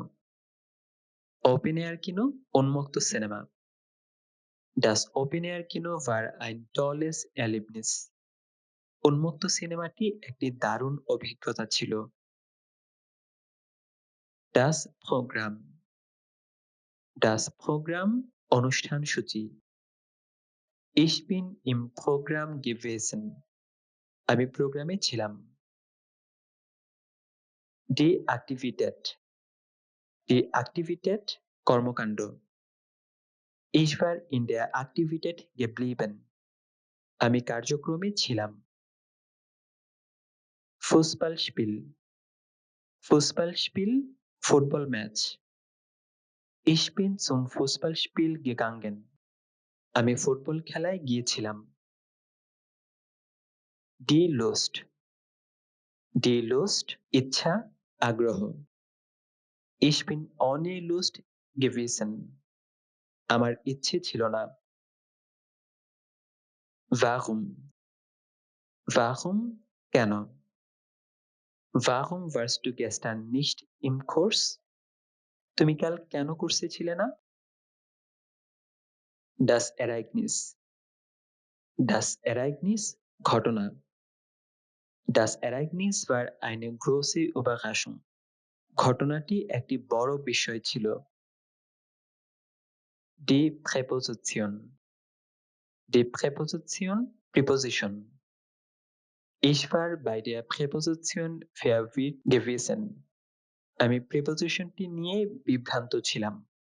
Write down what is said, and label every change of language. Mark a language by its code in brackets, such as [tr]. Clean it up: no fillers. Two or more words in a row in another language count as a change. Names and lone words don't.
[de] Open Air Kino [bn] উন্মুক্ত সিনেমা। [de] Das Open Air Kino war ein tolles Erlebnis. [bn] উন্মুক্ত সিনেমাটি একটি দারুণ অভিজ্ঞতা ছিল। [de] Das Programm. Das Programm [bn] অনুষ্ঠান সূচি। [de] Ich bin im Programm gewesen. [bn] আমি প্রোগ্রামে ছিলাম। [de] Die Aktivität. Die Aktivität কর্মকাণ্ড। Ich war in der Aktivität geblieben. [bn] আমি কার্যক্রমে ছিলাম। Fußballspiel. Fußballspiel ফুটবল ম্যাচ। [de] Ich bin zum Fußballspiel gegangen. [bn] আমি ফুটবল খেলায় গিয়েছিলাম। [de] Die Lust. Die Lust [bn] ইচ্ছা, আগ্রহ। [de] Ich bin ohne Lust gewesen. [bn] আমার ইচ্ছে ছিল না। [de] Warum. [bn] Warum কেন। [de] Warum warst du gestern nicht im Kurs? [bn] তুমি কাল কেন কোর্সে ছিলে না? [de] Das Ereignis. Das Ereignis ঘটনা। Das Ereignis war eine große Überraschung. [bn] ঘটনাটি একটি বড় বিষয় ছিল। [de] Die Präposition. Die Präposition Preposition. Ich war bei der Präposition verwirrt gewesen. [bn] আমি প্রিপোজিশনটি নিয়ে বিভ্রান্ত ছিলাম।